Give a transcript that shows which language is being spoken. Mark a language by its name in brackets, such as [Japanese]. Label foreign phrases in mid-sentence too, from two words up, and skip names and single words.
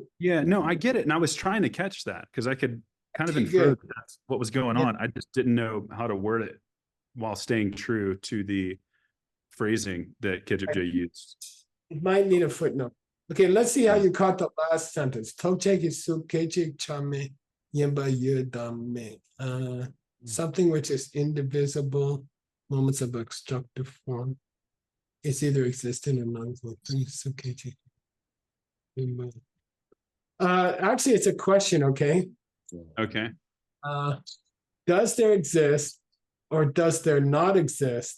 [English] Yeah, no, I get it. And I was trying to catch that because I could kind of Okay, infer good. that that's what was going Yeah. on. I just didn't know how to word it while staying true to the phrasing that Kijibja used. It might need a footnote. Okay, let's see how you caught the last sentence. Tokcheki sukechik chame yemba yudame. Something which is indivisible, moments of obstructive form. It's either existent or non-existent. Sukechik. Actually, it's a question, okay? Okay. Does there exist or does there not exist?